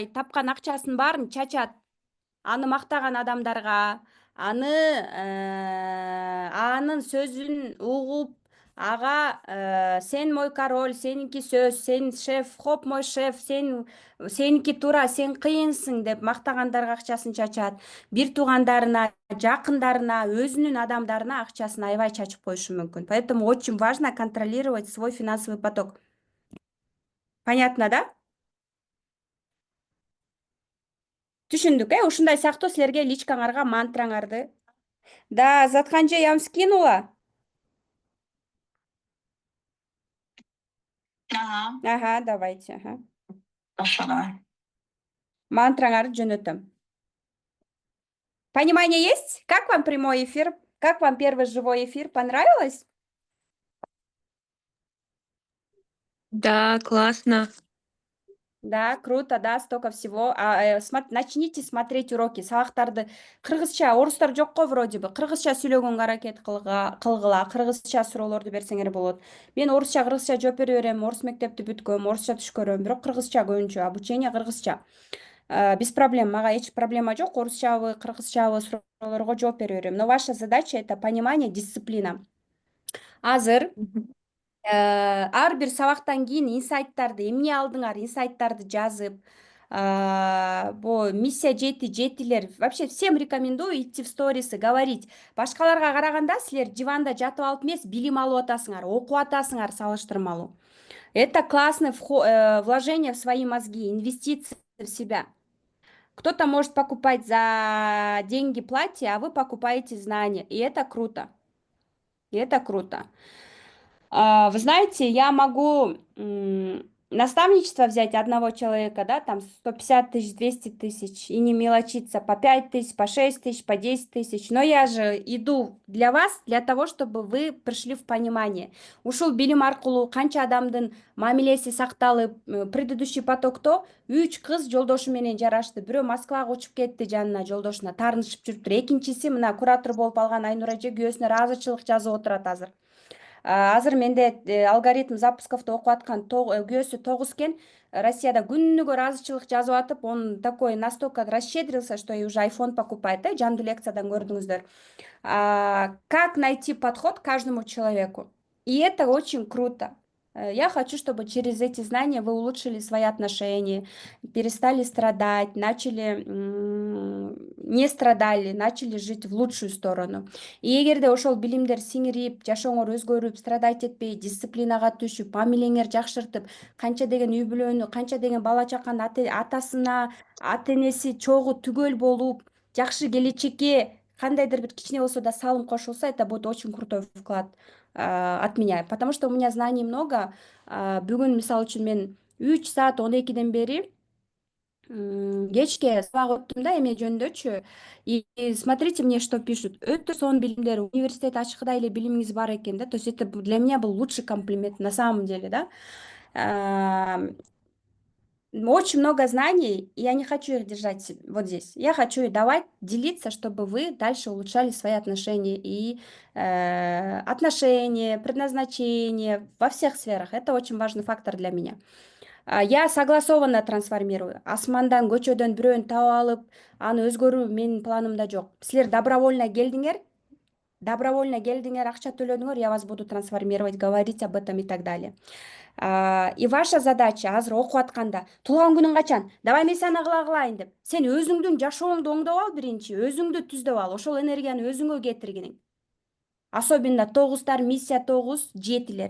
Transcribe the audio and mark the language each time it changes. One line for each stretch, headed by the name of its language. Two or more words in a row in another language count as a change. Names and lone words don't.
Kyrgyz: Тапкан акчасын барын чачат. Аны мактаган адамдарга, анын сөзүн угуп, ага сен
Russian: мой король,
Kyrgyz: сеники сөз, сен шеф, хоп
Russian: мой шеф,
Kyrgyz: сеники туура, сен кыйынсың деп мактагандарга акчасын чачат. Бир туугандарына, жакындарына, өзүнүн адамдарына акчасын аябай чачып коюшу мүмкүн.
Russian: Поэтому очень важно контролировать свой финансовый поток. Понятно, да?
Kyrgyz: Түшүндүк, ушундай сыяктуу силерге личкаңарга мантраңарды.
Russian: Да, Затханже, я вам скинула. Ага, давайте. Ага. Хорошо, давай.
Kyrgyz: Мантраңарды жөнөтөм.
Russian: Понимание есть? Как вам прямой эфир? Как вам первый живой эфир? Понравилось? Да, классно. Да, круто, да, столько всего. Начните смотреть уроки.
Kyrgyz: Сабактарды кыргызча, орустар жок го
Russian: вроде бы.
Kyrgyz: Кыргызча сүйлөгөнгө аракет кылгыла, кыргызча суроолорду берсеңер болот. Мен орусча, кыргызча жооп бере берем. Орус мектепти бүткөм, орусча түш көрөм, бирок кыргызча көбүнчө, обучение кыргызча.
Russian: Без проблем,
Kyrgyz: мага эч проблема жок. Орусчабы, кыргызчабы суроолорго жооп бере берем.
Russian: Но ваша задача это понимание, дисциплина.
Kyrgyz: Азыр ар бир сабактан кийин инсайттарды эмне алдыңар, инсайттарды жазып, миссия жетилер.
Russian: Вообще всем рекомендую идти в сторисы, говорить.
Kyrgyz: Башкаларга караганда силер диванда жатып алып эмес, билим алып атасыңар, окуп атасыңар салыштырмалуу.
Russian: Это классное вложение в свои мозги, инвестиции в себя. Кто-то может покупать за деньги платье, а вы покупаете знания. И это круто. И это круто. Вы знаете, я могу наставничество взять одного человека, да, там 150 тысяч, 200 тысяч, и не мелочиться по 5 тысяч, по 6 тысяч, по 10 тысяч. Но я же иду для вас, для того, чтобы вы пришли в понимание.
Kyrgyz: Ушул билим аркылуу канча адамдын мамилеси сакталып, предыдущий потокто 3 кыз жолдошу менен жарашты. Бирөө Москвага учуп кетти жанына, жолдошуна таарынышып жүрүптүр. Экинчиси мына куратор болуп алган Айнура эже күйөөсүнө ыраазычылык жазып отурат азыр. Азыр менде алгоритм запусковду окуп аткан күйөөсү 9 экен. Россияда күнүгө ыраазычылык жазып атып,
Russian: он такой настолько расщедрился, что и уже iPhone покупает.
Kyrgyz: Жандуу лекциядан көрдүңүздөр.
Russian: Как найти подход к каждому человеку. И это очень круто. Я хочу, чтобы через эти знания вы улучшили свои отношения, перестали страдать, начали не страдали, начали жить в лучшую сторону.
Kyrgyz: И эгерде ошол билимдер сиңирип, жашооңор өзгөрүп, страдать этпей, дисциплинага түшүп, мамилеңер жакшыртып, канча деген үй бүлөнү, канча деген бала чаканын атасына, ата энеси чогуу түгөл болуп, жакшы келечекке кандайдыр бир кичине болсо да салым кошулса,
Russian: это будет очень крутой вклад от меня. Потому что у меня знаний много.
Kyrgyz: Бүгүн мисалы үчүн мен 3 саат 12ден бери кечке сабак өттүм да эме жөнүндөчү.
Russian: И смотрите мне, что пишут.
Kyrgyz: Өтө сонун билимдер, университет ачкыда эле билимиңиз бар экен, да.
Russian: То есть это для меня был лучший комплимент на самом деле, да. Очень много знаний, и я не хочу их держать вот здесь. Я хочу их давать, делиться, чтобы вы дальше улучшали свои отношения и отношения, предназначение во всех сферах. Это очень важный фактор для меня. Я согласованно трансформирую.
Kyrgyz: Асмандан, көчөдөн бирөөнү таап алып, аны өзгөрүү менин планымда жок. Силер добровольно келдиңер, акча төлөдүңөр,
Russian: я вас буду трансформировать, говорить об этом и так далее. И ваша задача
Kyrgyz: азыр окуп атканда туулган күнүң качан? Давай мен сени кылайын деп. Сен өзүңдүн жашооңду оңдоп ал биринчи, өзүңдү түздөп ал, ошол энергияны өзүңө кетиргиниң.
Russian: Особенно 9-тар, миссия 9, жетилер.